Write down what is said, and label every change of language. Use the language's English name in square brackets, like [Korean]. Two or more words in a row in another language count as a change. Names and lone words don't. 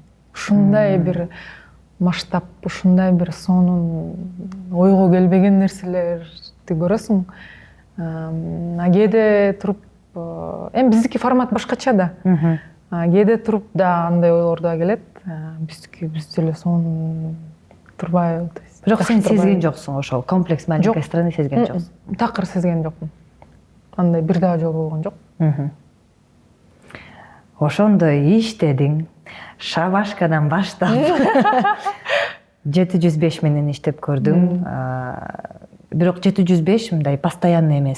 [Kyrgyz] Ушундай бир масштаб, ушундай бир сонун ойго келбеген нерселерди көрөсүң. Кээде туруп, эми биздики формат башкача да. Кээде туруп да андай ойлор да келет. Биз деле сонун турбайбы. Бирок сен сезген жоксуң ошол [Russian] комплекс маленькой страны [Kyrgyz] сезген жоксуң. Такыр сезген жокмун. Андай бир дагы жолу болгон жок. Ошондо иштедиң, шабашкадан баштап 705 менен иштеп көрдүм. Бирок 705 мындай постоянный эмес,